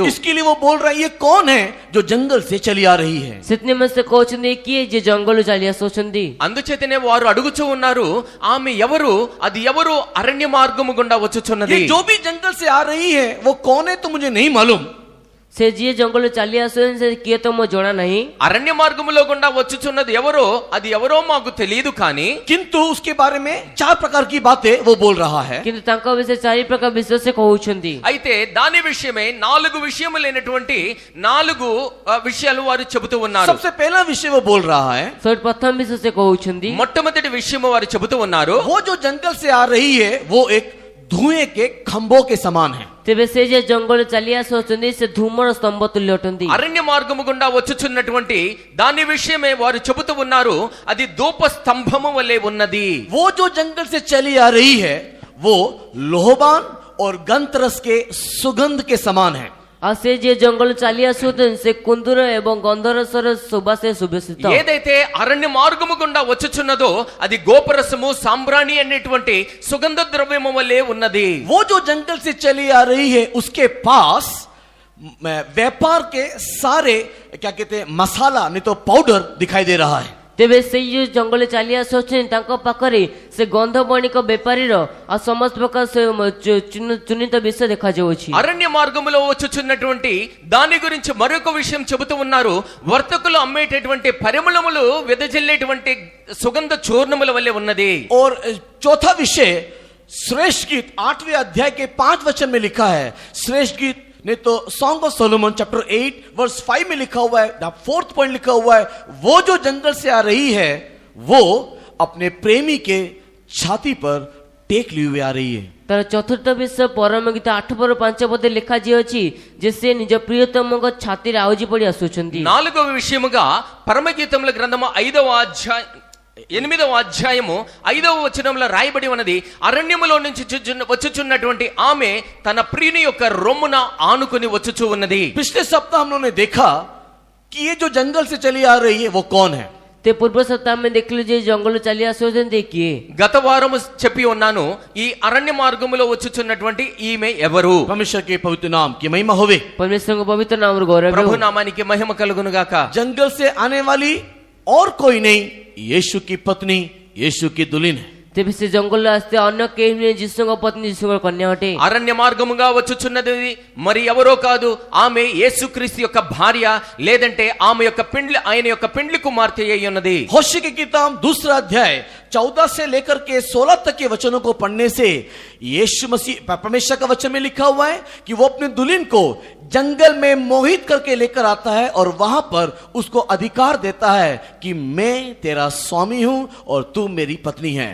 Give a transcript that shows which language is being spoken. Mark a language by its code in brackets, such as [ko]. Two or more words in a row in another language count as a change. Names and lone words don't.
[hi] इसके लिए वो बोल रहा है, ये कौन है जो जंगल से चली आ रही है? [or] ସେଥିନିମନ୍ତେ ସେ କହୁଛନ୍ତି କିଏ ଯିଏ ଜଙ୍ଗଲରୁ ଚାଲି ଆସୁଛନ୍ତି। [te] అందుచేతనే వారు అడుగుచూ ఉన్నారు, ఆమె ఎవరు, అది ఎవరు అరణ్య మార్గము గుండా వచ్చుచున్నది? [hi] ये जो भी जंगल से आ रही है वो कौन है तो मुझे नहीं मालूम। [or] ସେ ଯିଏ ଜଙ୍ଗଲରୁ ଚାଲି ଆସୁଛନ୍ତି ସେ କିଏ ତ ମୋ ଜଣା ନାହିଁ। [te] అరణ్య మార్గములో గుండా వచ్చుచున్నది ఎవరో, అది ఎవరో మాకు తెలియదు, కానీ [hi] किंतु उसके बारे में 4 प्रकार की बातें वो बोल रहा है। [or] କିନ୍ତୁ ତାଙ୍କ ବିଷୟ 4 ପ୍ରକାର ବିଷୟ ସେ କହୁଛନ୍ତି। [te] అయితే దాని విషయమే 4 విషయములైనటువంటి 4 విషయాలు వారు చెబుతూ ఉన్నారు। [hi] सबसे पहला विषय वो बोल रहा है, [or] ସବୁଠୁ ପ୍ରଥମ ବିଷୟ ସେ କହୁଛନ୍ତି [te] మొట్టమొదటి విషయము వారు చెబుతూ ఉన్నారు, [hi] वो जो जंगल से आ रही है वो एक धुएं के खंभों के समान है। [or] ତେବେ ସେ ଯେ ଜଙ୍ଗଲରୁ ଚାଲି ଆସୁଛନ୍ତି ସେ ଧୂମର ସ୍ତମ୍ଭ ତୁଲ୍ୟ ଅଟନ୍ତି। [te] అరణ్య మార్గము గుండా వచ్చుచున్నటువంటి దాని విషయమే వారు చెబుతూ ఉన్నారు, అది ధూప స్తంభము వలె ఉన్నది। [hi] वो जो जंगल से चली आ रही है वो लोहबान और गंधरस के सुगंध के समान है। [or] ଆଉ ସେ ଯିଏ ଜଙ୍ଗଲରୁ ଚାଲି ଆସୁଛନ୍ତି ସେ କୁନ୍ଦୁର ଏବଂ ଗନ୍ଧରସର ସୁବାସରେ ସୁବେଶିତ। [te] ఏదైతే అరణ్య మార్గము గుండా వచ్చుచున్నదో అది గోపరసము, సాంబ్రాణి అనేటువంటి సుగంధ ద్రవ్యము వలె ఉన్నది। [hi] वो जो जंगल से चली आ रही है उसके पास व्यापार के सारे क्या कहते हैं मसाला नहीं तो पाउडर दिखाई दे रहा है। [or] ତେବେ ସେଇ ଯୋଉ ଜଙ୍ଗଲରେ ଚାଲି ଆସୁଛନ୍ତି ତାଙ୍କ ପାଖରେ ସେ ଗନ୍ଧ ବଣିକ ବେପାରୀର ଆଉ ସମସ୍ତ ପ୍ରକାର ସେ ଚୁନିତ ବିଷୟ ଦେଖାଯାଉଛି। [te] అరణ్య మార్గములో వచ్చుచున్నటువంటి దాని గురించి మరొక విషయం చెబుతూ ఉన్నారు, వర్తకులు అమ్మేటటువంటి పరిమళములు వెదజల్లేటువంటి సుగంధ చూర్ణముల వలె ఉన్నది। [hi] और चौथा विषय श्रेष्ठ गीत 8वें अध्याय के 5 वचन में लिखा है। श्रेष्ठ गीत नहीं तो सॉन्ग ऑफ सोलोमन चैप्टर 8 वर्स 5 में लिखा हुआ है, 4th पॉइंट लिखा हुआ है, वो जो जंगल से आ रही है वो अपने प्रेमी के छाती पर टेक लिए हुए आ रही है। [or] ତାର ଚତୁର୍ଥ ବିଷୟ ପରମ ଗୀତ 8 ପର 5 ପଦେ ଲେଖାଯାଇଅଛି ଯେ ସେ ନିଜ ପ୍ରିୟତମଙ୍କ ଛାତିରେ ଆଉଜି ପଡ଼ି ଆସୁଛନ୍ତି। [te] 4వ విషయముగా పరమగీతముల గ్రంథము 8వ అధ్యాయము 5వ వచనంలో రాయబడి ఉన్నది, అరణ్యములో నుంచి వచ్చుచున్నటువంటి ఆమె తన ప్రియుని యొక్క రొమ్మున ఆనుకుని వచ్చుచూ ఉన్నది। [hi] पिछले सप्ताह हम लोगों ने देखा कि ये जो जंगल से चली आ रही है वो कौन है। [or] ते ପୂର୍ବ ସପ୍ତାହ ଆମେ ଦେଖିଲୁ ଯେ ଜଙ୍ଗଲରୁ ଚାଲି ଆସୁଛନ୍ତି କିଏ। [te] గత వారము చెప్పి ఉన్నాను, ఈ అరణ్య మార్గములో వచ్చుచున్నటువంటి ఈమె ఎవరు? [hi] परमेश्वर के पवित्र नाम की महिमा होवे। [or] परमेश्वरଙ୍କ ପବିତ୍ର ନାମର ଗୌରବ। [te] ప్రభు నామానికి మహిమ కలుగును గాక। [hi] जंगल से आने वाली और कोई नहीं, यीशु की पत्नी, यीशु की दुल्हन है। [or] ତେବେ ସେ ଜଙ୍ଗଲରେ ଆସିଥିବା ଅନ୍ୟ କେହି ନୁହେଁ, ଯୀଶୁଙ୍କ ପତ୍ନୀ ଯୀଶୁଙ୍କ କନ୍ୟା ଅଟେ। [te] అరణ్య మార్గముగా వచ్చుచున్నది మరి ఎవరో కాదు, ఆమె యేసుక్రీస్తు యొక్క భార్య, లేదంటే ఆమె యొక్క పెండ్లి, ఆయన యొక్క పెండ్లి కుమార్తె అయి ఉన్నది. [hi] होशे की किताब 2 अध्याय 14 से लेकर के 16 तक के वचनों को पढ़ने से यीशु मसीह परमेश्वर का वचन में लिखा हुआ है कि वो अपने दुल्हन को जंगल में मोहित करके लेकर आता है और वहां पर उसको अधिकार देता है कि मैं तेरा स्वामी हूं और तू मेरी पत्नी है।